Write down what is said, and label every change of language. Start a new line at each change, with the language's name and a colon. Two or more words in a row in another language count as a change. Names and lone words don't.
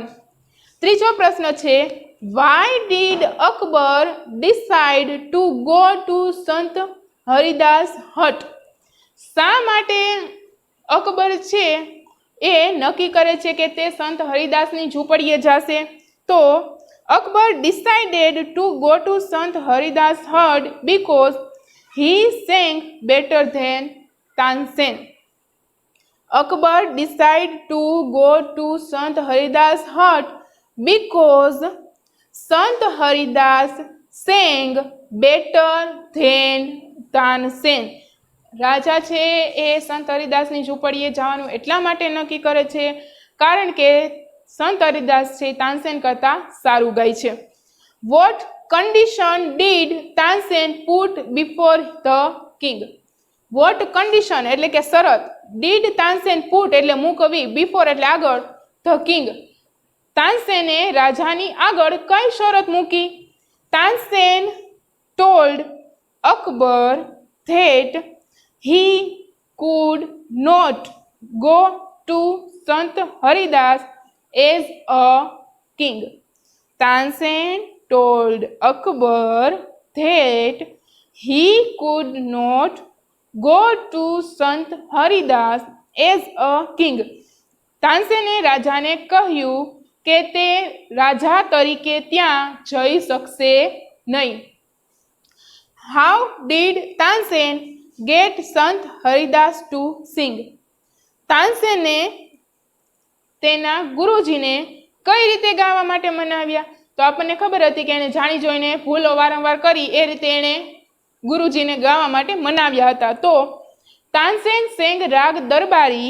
Gujarati: ત્રીજો પ્રશ્ન છે
English: why did Akbar decide to go to Sant Haridas hut?
Gujarati: શા માટે અકબર છે એ નક્કી કરે છે કે તે સંત હરિદાસની ઝૂંપડીએ જશે?
English: તો Akbar decided to go to Sant Haridas hut because he sang better than Tansen. Akbar decided to go to Sant Haridas hut because Sant Haridas sang better than Tansen.
Gujarati: રાજા છે એ સંત હરિદાસની ઝૂંપડીએ જવાનું એટલા માટે નક્કી કરે છે કારણ કે સંત હરિદાસ છે તાનસેન કરતા સારું ગાય છે.
English: વોટ condition did Tansen put before the king? What condition
Gujarati: એટલે કે શરત,
English: did Tansen put
Gujarati: એટલે મૂકવી, before એટલે આગળ,
English: the king
Gujarati: તાનસેને રાજાની આગળ કઈ શરત મૂકી?
English: તાનસેન told Akbar that he could not go to Sant Haridas as a king. Tansen told Akbar that he could not go to Sant Haridas as a king.
Gujarati: તાનસેને રાજાને કહ્યું કે તે રાજા તરીકે ત્યાં જઈ શકશે નહીં.
English: How did Tansen get Sant Haridas to sing?
Gujarati: તાનસેને તેના ગુરુજીને કઈ રીતે ગાવા માટે મનાવ્યા? તો આપણને ખબર હતી કે એને જાણી જોઈને ભૂલો વારંવાર કરી એ રીતે એણે ગુરુજીને ગાવા માટે મનાવ્યા હતા. તો તાનસેન સેંગ રાગ દરબારી.